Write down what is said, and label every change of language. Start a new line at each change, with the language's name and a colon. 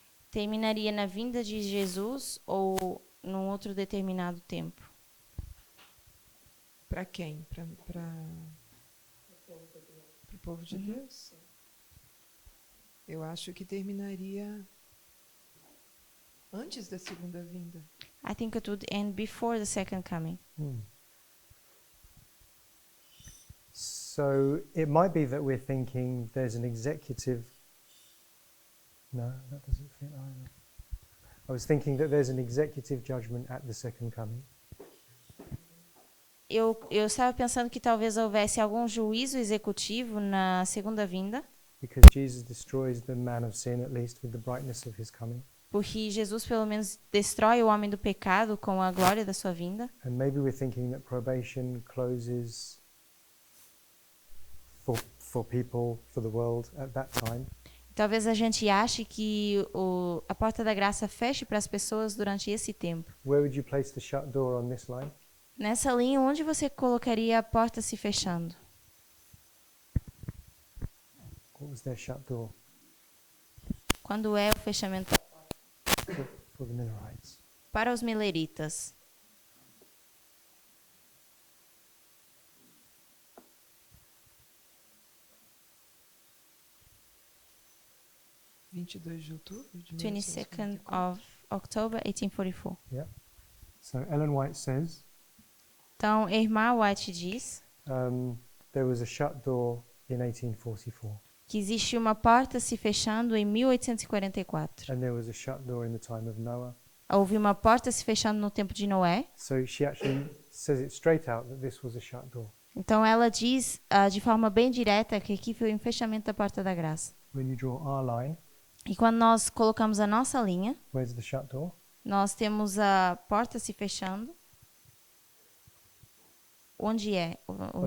Portuguese: Terminaria na vinda de Jesus ou num outro determinado tempo? Para quem? Para o povo de Deus? Eu acho que terminaria antes da segunda vinda.
English: I think it would end before the second coming. So it might be that we're thinking there's an executive. No, that doesn't fit either. I was thinking that there's an executive judgment at the second coming.
Portuguese: Eu estava pensando que talvez houvesse algum juízo executivo na segunda vinda,
English: Because Jesus destroys the man of sin, at least with the brightness of his coming.
Portuguese: Porque Jesus pelo menos destrói o homem do pecado com a glória da sua vinda.
English: And maybe we're thinking that probation closes for people, for the world at that time.
Portuguese: Talvez a gente ache que a porta da graça feche para as pessoas durante esse tempo.
English: Where would you place the shut door on this line?
Portuguese: Nessa linha, onde você colocaria a porta se fechando?
English: What was their shut door
Portuguese: Quando é o fechamento
English: for the Millerites?
Portuguese: para os mileritas? de outubro de
English: 22nd of October 1844. So Ellen White says
Portuguese: Então, a irmã White diz
English: there was a shut door in 1844,
Portuguese: que existe uma porta se fechando em 1844.
English: and there was a shut door in the time of Noah.
Portuguese: Houve uma porta se fechando no tempo de Noé.
English: So she actually says it straight out that this was a shut door.
Portuguese: Então, ela diz de forma bem direta que aqui foi um fechamento da porta da graça.
English: When you draw our line,
Portuguese: E quando nós colocamos a nossa linha,
English: where's the shut door?
Portuguese: nós temos a porta se fechando. Onde é o
English: On the